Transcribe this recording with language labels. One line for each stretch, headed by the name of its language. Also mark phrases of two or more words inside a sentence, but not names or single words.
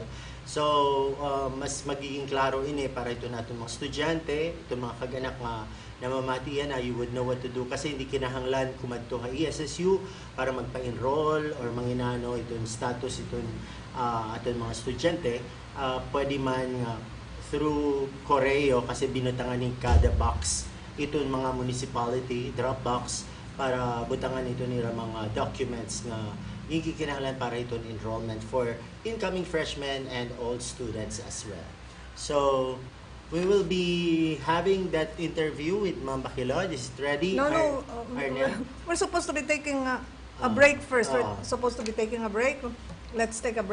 Waray: So, mas magiging klaro ini para ito natin mga estudyante, ito mga kaganak nga namamatian na
English: you would know what to do
Waray: kasi hindi kinahanglan kumadto ka ESSU para magpa-enroll or manginano itong status itong aton mga estudyante. Pwede man through Correo kasi binutangan ng kada box itong mga municipality,
English: drop box
Waray: para butangan ito nila mga documents na yung kikinahanglan para itong enrollment
English: for incoming freshmen and old students as well. So, we will be having that interview with Ma'am Bakilod. Is it ready? No. We're supposed to be taking a break first. We're supposed to be taking a break. Let's take a break.